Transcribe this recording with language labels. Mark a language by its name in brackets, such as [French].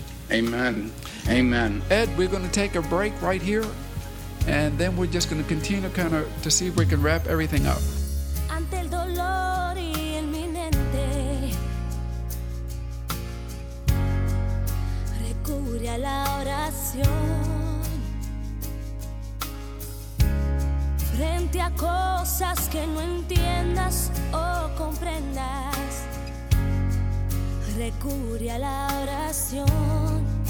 [English] Amen. Amen. Ed, we're going to take a break right here, and then we're just going to continue kind of to see if we can wrap everything up. [Spanish] Ante el dolor inminente, recurre a la oración. Frente a cosas que no entiendas o comprendas, recurre a la oración.